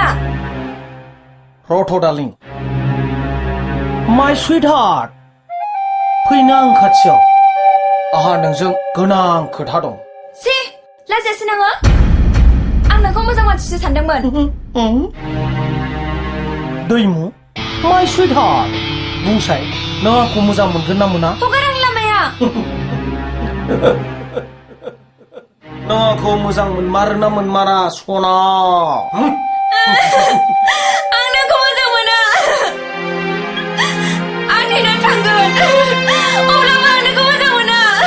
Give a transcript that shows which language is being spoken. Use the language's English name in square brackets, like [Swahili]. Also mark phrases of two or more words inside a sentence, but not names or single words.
[English] रथ' darling. My sweetheart. [Bodo] फैनो आं खाथियाव आहा नोंजों गोनां खोथा दं सि लाजियासै नोङो आं नोंखौ मोजां मानसिसो सानदोंमोन दैमु [English] my sweetheart [Bodo] बुंसाय नों आंखौ मोजां मोनगोन ना मोना हगार आं लामाया नों आंखौ मोजां मोनमारो ना मोनमारा सना आं नोंखौ मोजां मोना आं थैनानै थांगोन अब्लाबो आं नोंखौ मोजां मोना